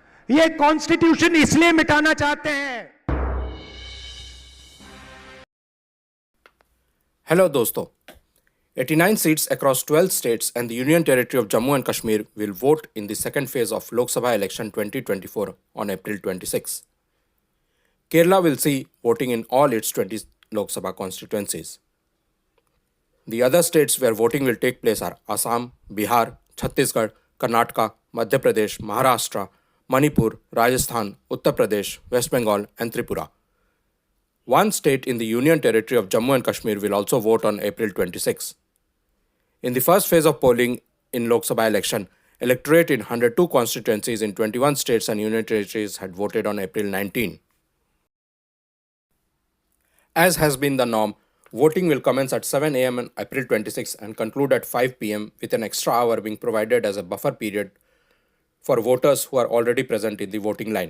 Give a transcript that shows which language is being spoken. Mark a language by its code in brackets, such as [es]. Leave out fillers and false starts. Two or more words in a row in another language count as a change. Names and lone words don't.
[hi] ये कॉन्स्टिट्यूशन इसलिए मिटाना चाहते हैं। [en] Hello दोस्तों, 89 seats across 12 states and the Union Territory of Jammu and Kashmir will vote in the second phase of Lok Sabha election 2024 on April 26. Kerala will see voting in all its 20 Lok Sabha constituencies. The other states where voting will take place are Assam, Bihar, Chhattisgarh, Karnataka, Madhya Pradesh, Maharashtra, Manipur, Rajasthan, Uttar Pradesh, West Bengal, and Tripura. One state in the Union Territory of Jammu and Kashmir will also vote on April 26. In the first phase of polling in Lok Sabha election, electorate in 102 constituencies in 21 states and union territories had voted on April 19. As has been the norm, voting will commence at 7 am on April 26 and conclude at 5 pm with an extra hour being provided as a buffer period for voters who are already present in the voting line.